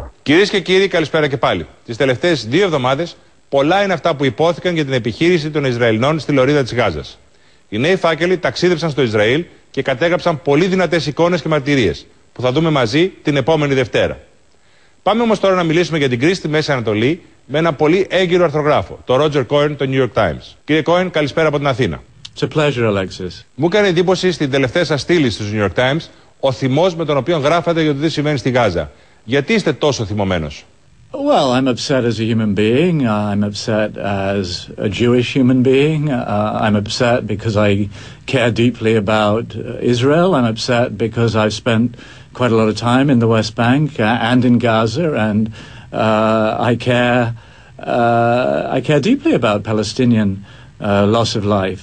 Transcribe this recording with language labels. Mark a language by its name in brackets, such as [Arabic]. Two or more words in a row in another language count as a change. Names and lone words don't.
[Greek] Κυρίες και κύριοι, καλησπέρα και πάλι. Τις τελευταίες 2 εβδομάδες, πολλά είναι αυτά που υπόθηκαν για την επιχείρηση των Ισραηλινών στη Λωρίδα της Γάζας. Οι νέοι φάκελοι ταξίδεψαν στο Ισραήλ και κατέγραψαν πολύ δυνατές εικόνες και μαρτυρίες, που θα δούμε μαζί την επόμενη Δευτέρα. Πάμε όμως τώρα να μιλήσουμε για την κρίση στη Μέση Ανατολη με ένα πολύ έγκυρο αρθρογράφο, τον Ρότζερ Κόεν, το New York Times. Κύριε Κόεν, καλησπέρα από την Αθήνα. [English] It's a pleasure, Alexis. [Greek] Μου έκανε εντύπωση στην τελευταία σας στήλη στους New York Times ο θυμός με τον οποίο γράφατε για το τι συμβαίνει στη Γάζα. Γιατί είστε τόσο θυμωμένος? [English] Well, I'm upset as a human being. I'm upset as a Jewish human being. I'm upset because I care deeply about Israel. I'm upset because I've spent quite a lot of time in the West Bank and in Gaza, and I care deeply about Palestinian loss of life.